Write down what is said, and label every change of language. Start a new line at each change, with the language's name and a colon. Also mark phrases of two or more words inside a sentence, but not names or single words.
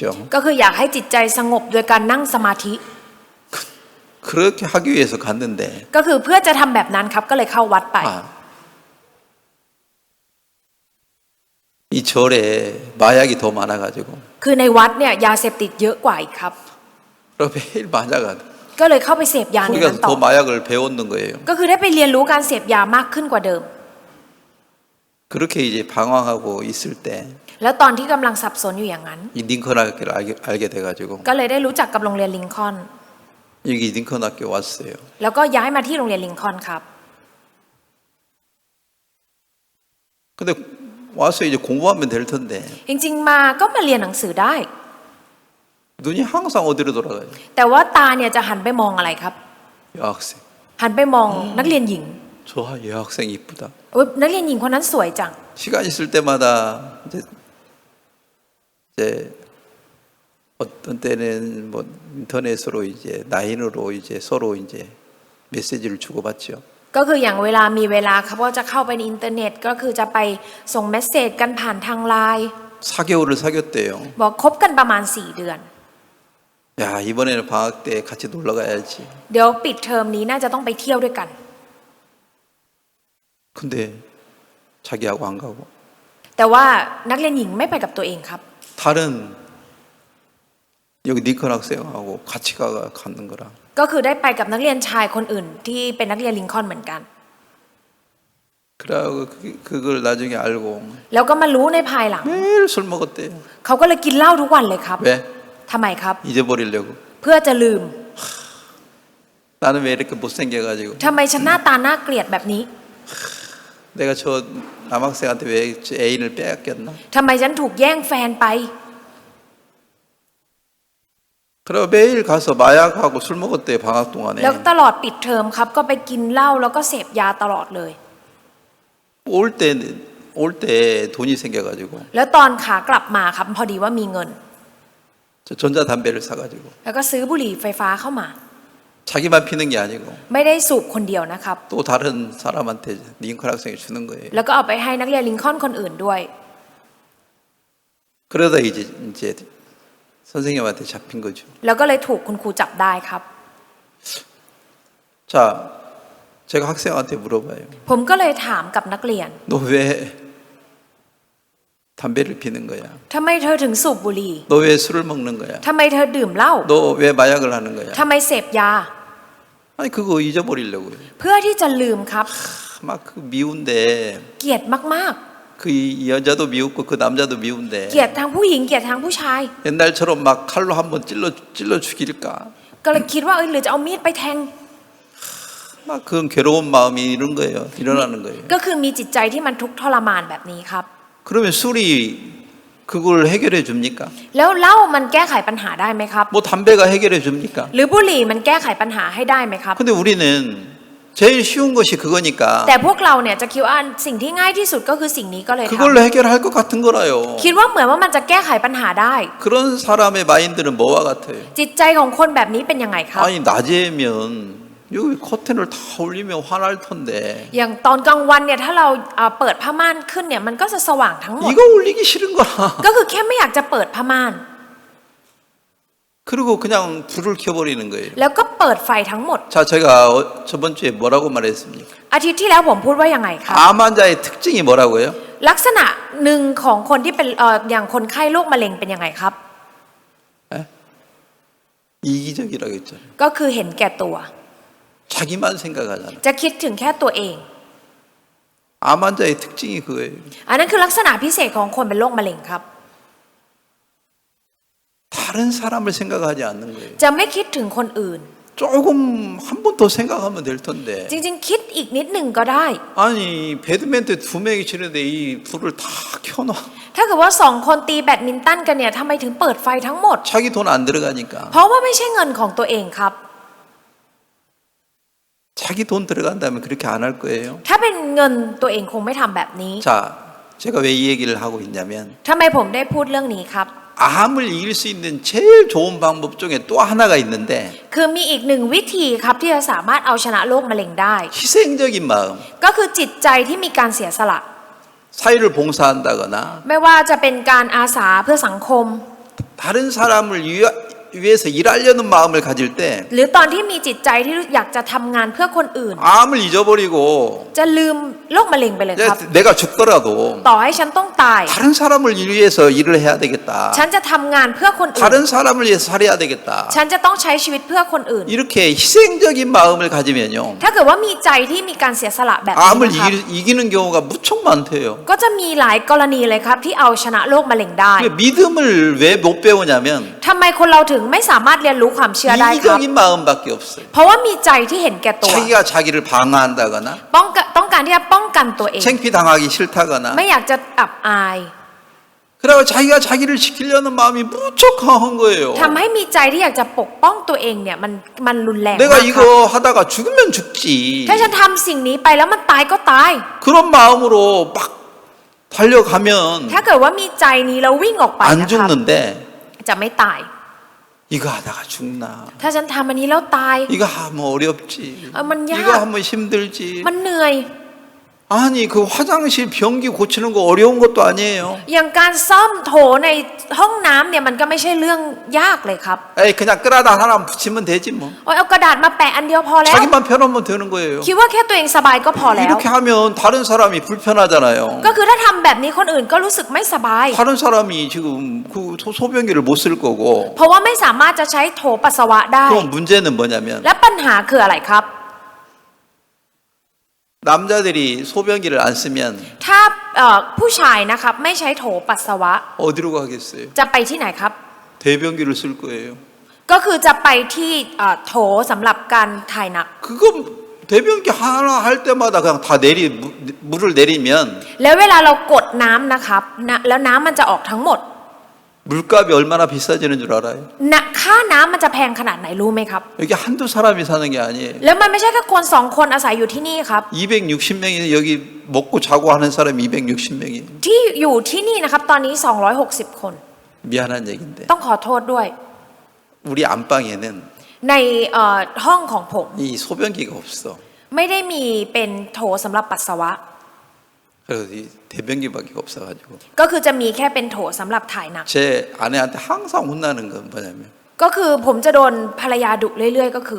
Thai: ก็คืออยากให้จิตใจสงบโดยการนั่งสมาธิ
Korean: 그렇게 하기 위해서 갔는데
Thai: ก็คือเพื่อจะทำแบบนั้นครับก็เลยเข้าวัดไป
Korean: 이 절에 마약이 더 많아가지고
Thai: คือในวัดเนี่ยยาเสพติดเยอะกว่าอีกครับ
Korean: 그럼 매일 마약하다.
Thai: ก็เลยเข้าไปเสพยาใน
Korean: 거기
Thai: นั้น
Korean: 가서
Thai: ต่อ
Korean: 더 마약을 배우는 거예요.
Thai: ก็คือได้ไปเรียนรู้การเสพยามากขึ้นกว่าเดิม
Korean: 그렇게 이제 방황하고 있을 때
Thai: แล้วตอนที่กำลังสับสนอยู่อย่างนั้น
Korean: 이 링컨 학교를 알게 돼가지고
Thai: ก็เลยได้รู้จักกับโรงเรียนลิงคอล์น
Korean: 여기 링컨 학교 왔어요.
Thai: แล้วก็ย้ายมาที่โรงเรียนลิงคอล์นครับ
Korean: 근데 와서 이제 공부하면 될 텐데
Thai: จริงๆมาก็มาเรียนหนังสือได้
Korean: 눈이 항상 어디로 돌아가요?
Thai: แต่ว่าตาเนี่ยจะหันไปมองอะไรครับ
Korean: 여학생.
Thai: หันไปมองนักเรียนหญิง
Korean: 좋아, 여학생 이쁘다.
Thai: โอ๊ยนักเรียนหญิงคนนั้นสวยจัง
Korean: 시간 있을 때마다 이제 어떤 때는 뭐 인터넷으로 이제 라인으로 이제 서로 이제 메시지를 주고받죠.
Thai: ก็คืออย่างเวลามีเวลาครับก็จะเข้าไปในอินเทอร์เน็ตก็คือจะไปส่งเมสเซจกันผ่านทางไลน์
Korean: 4개월을 사귀었대요.
Thai: บอกคบกันประมาณ4 เดือน
Korean: 야, 이번에는 방학 때 같이 놀러 가야지.
Thai: เดี๋ยวปิดเทอมนี้น่าจะต้องไปเที่ยวด้วยกัน
Korean: 근데 자기하고 안 가고
Thai: แต่ว่านักเรียนหญิงไม่ไปกับตัวเองครับ
Korean: 다른 여기 링컨 학생하고 같이 가는 거라.
Thai: ก็คือได้ไปกับนักเรียนชายคนอื่นที่เป็นนักเรียนลิงคอล์นเหมือนกัน
Korean: 그러고 그걸 나중에 알고
Thai: แล้วก็มารู้ในภายหลัง
Korean: 매일 술 먹었대요.
Thai: เขาก็เลยกินเหล้าทุกวันเลยครับ
Korean: 왜?
Thai: ทำไมครับ
Korean: 잊어버리려고.
Thai: เพื่อจะลืม
Korean: 나는 왜 이렇게 못생겨가지고
Thai: ทำไมฉันหน้าตาน่าเกลียดแบบนี้
Korean: 내가 저 남학생한테 왜 애인을 빼앗겼나?
Thai: ทำไมฉันถูกแย่งแฟนไป
Korean: 그리고 매일 가서 마약하고 술 먹었대요 방학 동안에.
Thai: แล้วตลอดปิดเทอมครับก็ไปกินเหล้าแล้วก็เสพยาตลอดเลย
Korean: 올 때 돈이 생겨가지고
Thai: แล้วตอนขากลับมาครับพอดีว่ามีเงิน
Korean: 저 전자담배를 사가지고
Thai: แล้วก็ซื้อบุหรี่ไฟฟ้าเข้ามา
Korean: 자기만 피는 게 아니고
Thai: ไม่ได้สูบคนเดียวนะครับ
Korean: 또 다른 사람한테 링컨 학생이 주는 거예요.
Thai: แล้วก็เอาไปให้นักเรียนลิงคอล์นคนอื่นด้วย
Korean: 그러다 이제 선생님한테 잡힌 거죠.
Thai: แล้วก็เลยถูกคุณครูจับได้ครับ
Korean: 자, 제가 학생한테 물어봐요.
Thai: ผมก็เลยถามกับนักเรียน
Korean: 너 왜 담배를 피는 거야?
Thai: ทำไมเธอถึงสูบบุหรี่
Korean: 너 왜 술을 먹는 거야?
Thai: ทำไมเธอดื่มเหล้า
Korean: 너 왜 마약을 하는 거야?
Thai: ทำไมเสพยา
Korean: 아니 그거 잊어버리려고요.
Thai: เพื่อที่จะลืมครับ
Korean: 막 그 미운데
Thai: เกลียดมาก
Korean: 그 여자도 미웠고 그 남자도 ๆ 미운데
Thai: เกลียดทั้งผู้หญิงเกลียดทั้งผู้ชาย
Korean: 옛날처럼 막 칼로 한번 찔러 죽일까?
Thai: ก็เลยคิดว่าหรือจะเอามีดไปแทง
Korean: 막 그런 괴로운 마음이 이런 거예요. 일어나는 거예요.
Thai: ก็คือมีจิตใจที่มันทุกข์ทรมานแบบนี้ครับ
Korean: 그러면 술이 그걸 해결해 줍니까?
Thai: แล้วเหล้ามันแก้ไขปัญหาได้ไหมครับ
Korean: 뭐 담배가 해결해 줍니까?
Thai: หรือบุหรี่มันแก้ไขปัญหาให้ได้ไหมครับ
Korean: 근데 우리는 제일 쉬운 것이 그거니까
Thai: แต่พวกเราเนี่ยจะคิดว่าสิ่งที่ง่ายที่สุดก็คือสิ่งนี้ก็เลยท
Korean: 그걸로 해결할 것 같은 거라요.
Thai: ำคิดว่าเหมือนว่ามันจะแก้ไขปัญหาได้
Korean: 그런 사람의 마인드는 뭐와 같아요?
Thai: จิตใจของคนแบบนี้เป็นยังไงครับ
Korean: 아니 낮에면 여기 커튼을 다 올리면 환할 텐데
Thai: อย่างตอนกลางวันเนี่ยถ้าเราเปิดผ้าม่านขึ้นเนี่ยมันก็จะสว่างทั้งหมด
Korean: 이거 올리기 싫은 거야.
Thai: ก็คือแค่ไม่อยากจะเปิดผ้าม่าน
Korean: 그리고 그냥 불을 켜버리는 거예요.
Thai: แล้วก็เปิดไฟทั้งหมด
Korean: 자, 제가 저번 주에 뭐라고 말했습니까?
Thai: อาทิตย์ที่แล้วผมพูดว่ายังไงครับ
Korean: 암 환자의 특징이 뭐라고요?
Thai: ลักษณะหนึ่งของคนที่เป็นอย่างคนไข้โรคมะเร็งเป็นยังไงครับ
Korean: 이기적이라고 했잖아요.
Thai: ก็คือเห็นแก่ตัว
Korean: 자기만 생각하잖아요.
Thai: จะคิดถึงแค่ตัวเอง
Korean: 암 환자의 특징이 그거예요.
Thai: อันนั้นคือลักษณะพิเศษของคนเป็นโรคมะเร็งครับ
Korean: 다른 사람을 생각하지 않는 거예요.
Thai: จะไม่คิดถึงคนอื่น
Korean: 조금 한 번 더 생각하면 될 텐데.
Thai: จริงๆ คิดอีกนิดหนึ่งก็ได้
Korean: 아니 배드민턴 두 명이 치는데 이 불을 다 켜놔.
Thai: ถ้าเกิดว่า2 คนตีแบดมินตันกันเนี่ยทำไมถึงเปิดไฟทั้งหมด
Korean: 자기 돈 안 들어가니까.
Thai: เพราะว่าไม่ใช่เงินของตัวเองครับ
Korean: 자기 돈 들어간다면 그렇게 안 할 거예요.
Thai: ถ้าเป็นเงินตัวเองคงไม่ทำแบบนี้
Korean: 자, 제가 왜 이 얘기를 하고 있냐면
Thai: ทำไมผมได้พูดเรื่องนี้ครับ
Korean: 암을 이길 수 있는 제일 좋은 방법 중에 또 하나가 있는데
Thai: คือมีอีกหนึ่งวิธีครับที่จะสามารถเอาชนะโรคมะเร็งได้
Korean: 희생적인 마음,
Thai: ก็คือจิตใจที่มีการเสียสละ
Korean: 사회를 봉사한다거나
Thai: ไม่ว่าจะเป็นการอาสาเพื่อสังคม
Korean: 다른 사람을 위해서 일하려는 마음을 가질 때
Thai: หรือตอนที่มีจิตใจที่อยากจะทำงานเพื่อคนอื่น
Korean: 암을 잊어버리고
Thai: จะลืมโรคมะเร็งไปเลยครับ
Korean: 내가 죽더라도
Thai: ต่อให้ฉันต้องตาย
Korean: 다른 사람을 위해서 일을 해야 되겠다.
Thai: ฉันจะทำงานเพื่อคนอื่น
Korean: 다른 사람을 위해서 살아야 되겠다.
Thai: ฉันจะต้องใช้ชีวิตเพื่อคนอื่น
Korean: 이렇게 희생적인 마음을 가지면요.
Thai: ถ้าเกิดว่ามีใจที่มีการเสียสละแบบนี้
Korean: 암을
Thai: นะครับ
Korean: 이기는 경우가 무척 많대요.
Thai: ก็จะมีหลายกรณีเลยครับที่เอาชนะโรคมะเร็งได้
Korean: 믿음을 왜 못 배우냐면
Thai: ทำไมคนเราถึงไม่สามารถเรียนรู้ความเชื่อได้ครับ
Korean: 이기적인 마음밖에 없어요.
Thai: เพราะว่ามีใจที่เห็นแก่ตัว
Korean: 자기가 자기를 방어한다거나
Thai: ต้องการที่จะป้องกันตัวเอง
Korean: 창피당하기 싫다거나
Thai: ไม่อยากจะอับอาย
Korean: 그래서 자기가 자기를 지키려는 마음이 무척 강한 거예요.
Thai: ทำให้มีใจที่อยากจะปกป้องตัวเองเนี่ยมันรุนแรงมาก
Korean: 내가
Thai: ครับ
Korean: 이거 하다가 죽으면 죽지.
Thai: ถ้าฉันทำสิ่งนี้ไปแล้วมันตายก็ตาย
Korean: 그런 마음으로 막 달려가면
Thai: ถ้าเกิดว่ามีใจนี้แล้ววิ่งออกไป
Korean: 안
Thai: นะครับ
Korean: 죽는데
Thai: จะไม่ตาย
Korean: 이거 하다가 죽나.
Thai: ถ้าฉันทำอันนี้แล้วตาย
Korean: 이거 하면 어렵지. 만 야. 이거 하면 힘들지.
Thai: มันเหนื่อย
Korean: 아니 그 화장실 변기 고치는 거 어려운 것도 아니에요.
Thai: อย่างการซ่อมโถในห้องน้ำเนี่ยมันก็ไม่ใช่เรื่องยากเลยครับ
Korean: 에이 그냥 끌어다 하나 붙이면 되지 뭐.
Thai: โอ้ยเอากระดาษมาแปะอันเดียวพอแล้ว
Korean: 자기만 편하면 되는 거예요.
Thai: คิดว่าแค่ตัวเองสบายก็พอแล้ว
Korean: 이렇게 하면 다른 사람이 불편하잖아요.
Thai: ก็คือถ้าทำแบบนี้คนอื่นก็รู้สึกไม่สบาย
Korean: 다른 사람이 지금 그 소변기를 못 쓸 거고.
Thai: เพราะว่าไม่สามารถจะใช้โถปัสสาวะได้
Korean: 그럼 문제는 뭐냐면
Thai: และปัญหาคืออะไรครับ
Korean: 남자들이 소변기를 안 쓰면
Thai: ถ้าผู้ชายนะครับไม่ใช้โถปัสสาวะ
Korean: 어디로 가겠어요?
Thai: จะไปที่ไหนครับ
Korean: 대변기를 쓸 거예요.
Thai: ก็คือจะไปที่โถสำหรับการถ่ายหนัก
Korean: 그거 대변기 하나 할 때마다 그냥 다 물을 내리면
Thai: แล้วเวลาเรากดน้ำนะครับแล้วน้ำมันจะออกทั้งหมด
Korean: 물값이 얼마나 비싸지는 줄 알아요?
Thai: ค่าน้ำมันจะแพงขนาดไหนรู้ไหมครับ
Korean: 여기 한두 사람이 사는 게 아니에요.
Thai: แล้วมันไม่ใช่แค่คนสองคนอาศัยอยู่ที่นี่ครับ
Korean: 260명이 여기 먹고 자고 하는 사람이 260명이에요.
Thai: ที่อยู่ที่นี่นะครับตอนนี้260 คน
Korean: 미안한 얘기인데
Thai: ต้องขอโทษด้วย
Korean: 우리 안방에는
Thai: ในห้องของผม
Korean: 이 소변기가 없어.
Thai: ไม่ได้มีเป็นโถสำหรับปัสสาวะ
Korean: 그래서 이 대변기밖에 없어가지고
Thai: ก็คือจะมีแค่เป็นโถสำหรับถ่ายหนัก
Korean: 제 아내한테 항상 혼나는 건 뭐냐면
Thai: ก็คือผมจะโดนภรรยาดุเรื่อยๆก็คือ